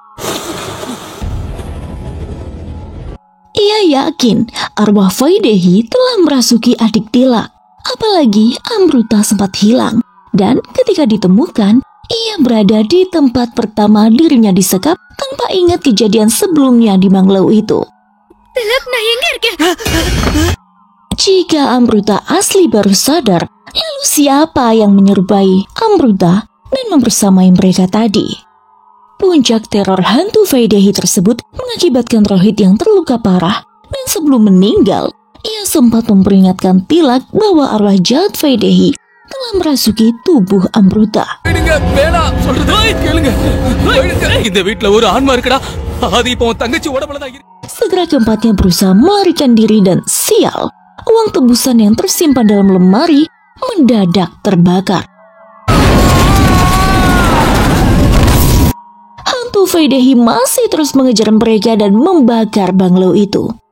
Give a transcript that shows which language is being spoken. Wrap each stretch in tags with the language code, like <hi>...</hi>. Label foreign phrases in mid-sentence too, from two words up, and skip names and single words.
<id>Ia yakin arwah Vaidehi telah merasuki adik Tilak. Apalagi Amruta sempat hilang, dan ketika ditemukan, ia berada di tempat pertama dirinya disekap tanpa ingat kejadian sebelumnya di banglo itu.</id> <ta>திலக் நான் எங்க இருக்கேன்?</ta> <id>Jika Amruta asli baru sadar, lalu siapa yang menyerupai Amruta dan membersamai mereka tadi? Puncak teror hantu Vaidehi tersebut mengakibatkan Rohit yang terluka parah, dan sebelum meninggal, ia sempat memperingatkan Tilak bahwa arwah jahat Vaidehi telah merasuki tubuh Amruta.</id> <ta>இந்த வீட்ல ஒரு ஆன்மா இருக்குடா. அது இப்போ உன் தங்கச்சி உடம்புல தான் இருக்கு.</ta> <id>Segera keempatnya berusaha melarikan diri dan sial, uang tebusan yang tersimpan dalam lemari mendadak terbakar. Hantu Vaidehi masih terus mengejar mereka dan membakar banglo itu.</id>